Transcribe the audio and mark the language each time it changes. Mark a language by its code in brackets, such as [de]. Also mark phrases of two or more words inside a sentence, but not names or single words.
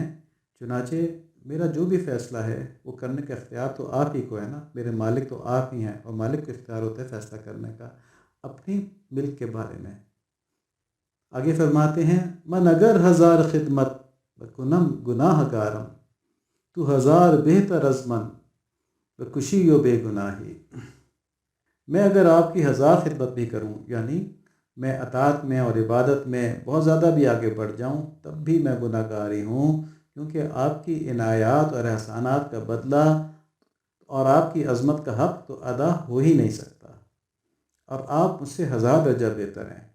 [ur] چنانچہ میرا جو بھی فیصلہ ہے وہ کرنے کا اختیار تو آپ ہی کو ہے نا، میرے مالک تو آپ ہی ہیں، اور مالک کو اختیار ہوتا ہے فیصلہ کرنے کا اپنی ملک کے بارے میں۔ آگے فرماتے ہیں، [fa] من اگر ہزار خدمت بکنم گناہ گارم، تو ہزار بہتر از من بکشی و بے گناہی۔ [ur] میں اگر آپ کی ہزار خدمت بھی کروں، یعنی میں اطاعت میں اور عبادت میں بہت زیادہ بھی آگے بڑھ جاؤں، تب بھی میں گناہ گار ہی ہوں، کیونکہ آپ کی عنایات اور احسانات کا بدلہ اور آپ کی عظمت کا حق تو ادا ہو ہی نہیں سکتا، اور آپ مجھ سے ہزار درجہ بہتر ہیں۔